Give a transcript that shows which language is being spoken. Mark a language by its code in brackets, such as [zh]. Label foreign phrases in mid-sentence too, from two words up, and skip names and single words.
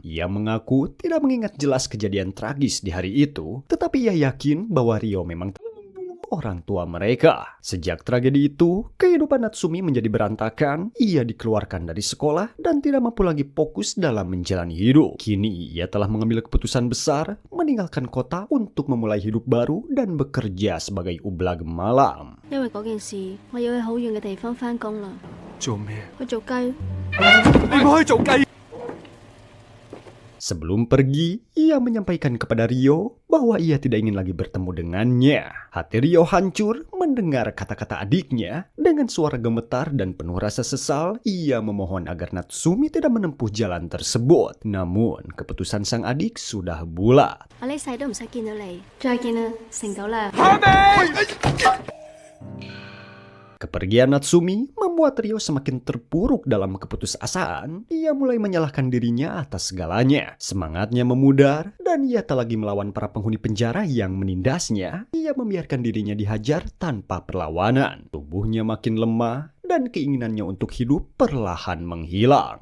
[id] Ia mengaku tidak mengingat jelas kejadian tragis di hari itu, tetapi ia yakin bahwa Ryo memang telah membunuh orang tua mereka. Sejak tragedi itu, kehidupan Natsumi menjadi berantakan. Ia dikeluarkan dari sekolah dan tidak mampu lagi fokus dalam menjalani hidup. Kini ia telah mengambil keputusan besar, meninggalkan kota untuk memulai hidup baru dan bekerja sebagai ublag malam. [yue] 因為嗰件事，我要去好遠嘅地方返工啦。做咩？去做雞。你唔可以做雞。 [id] Sebelum pergi, ia menyampaikan kepada Ryo bahwa ia tidak ingin lagi bertemu dengannya. Hati Ryo hancur mendengar kata-kata adiknya. Dengan suara gemetar dan penuh rasa sesal, ia memohon agar Natsumi tidak menempuh jalan tersebut. Namun, keputusan sang adik sudah bulat. [yue] 我呢世都唔使見到你，再見啦，成到啦。 [id] Kepergian Natsumi membuat Ryo semakin terpuruk dalam keputusasaan. Ia mulai menyalahkan dirinya atas segalanya. Semangatnya memudar dan ia tak lagi melawan para penghuni penjara yang menindasnya. Ia membiarkan dirinya dihajar tanpa perlawanan. Tubuhnya makin lemah dan keinginannya untuk hidup perlahan menghilang.